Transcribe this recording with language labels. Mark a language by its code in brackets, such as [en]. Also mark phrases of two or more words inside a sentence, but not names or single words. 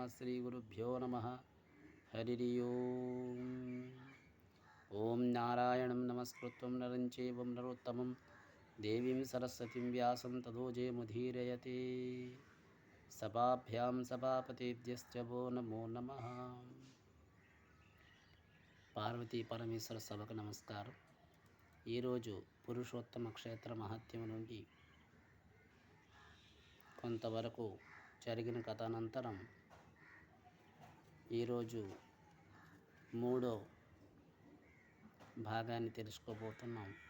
[sa] श्रीगुरुभ्यो नमः। हरि ओम्। ॐ नारायणं नमस्कृत्य नरं चैव नरोत्तमं देवीं सरस्वतीं व्यासं ततो जयमुदीरयते। सभाभ्यां सभापतिभ्यश्च वो नमो नमः। [te] పార్వతీ పరమేశ్వర సభకు నమస్కారం. ఈరోజు పురుషోత్తమ క్షేత్ర మహత్యం నుండి కొంతవరకు జరిగిన కథానంతరం ఈరోజు మూడో భాగాన్ని తెలుసుకోబోతున్నాం.